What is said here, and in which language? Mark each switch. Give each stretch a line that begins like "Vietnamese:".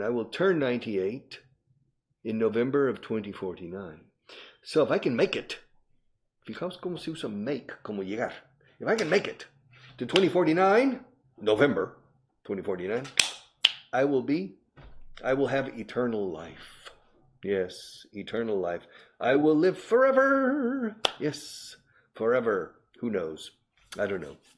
English: I will turn 98 in November of 2049. So if I can make it,
Spanish: fijaos cómo se usa make, como llegar.
English: If I can make it to 2049, November 2049, I will have eternal life. Yes, eternal life. I will live forever. Yes, forever. Who knows? I don't know.